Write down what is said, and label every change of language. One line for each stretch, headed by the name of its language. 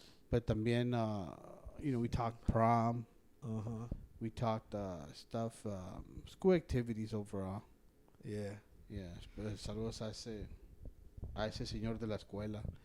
English: But también, we talked prom. We talked stuff, school activities overall. Yeah. Yeah.
Spanish: Saludos a ese señor de la escuela.